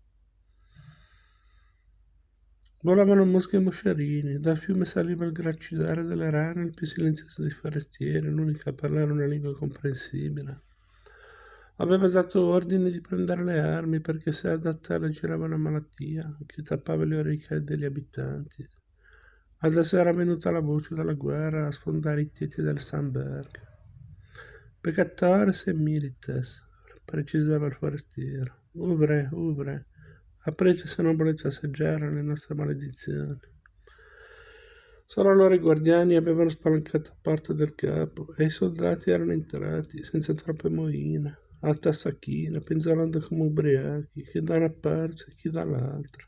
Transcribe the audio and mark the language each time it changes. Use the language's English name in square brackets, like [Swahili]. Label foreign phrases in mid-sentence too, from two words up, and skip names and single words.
[Italian] Volavano mosche e moscerini, dal fiume saliva il gracidare delle rane, il più silenzioso dei forestieri, l'unico a parlare una lingua comprensibile. Aveva dato ordine di prendere le armi perché se adattare girava una malattia che tappava le orecchie degli abitanti. Adesso era venuta la voce della guerra a sfondare i tetti del Samberg. [Latin] Peccatores e milites, [Italian] precisava il forestiero. Uvre, aprite se non volete assaggiare le nostre maledizioni. Solo allora i guardiani avevano spalancato la porta del capo e i soldati erano entrati senza troppe moine, a testa china, penzolando come ubriachi, chi da una parte e chi dall'altra.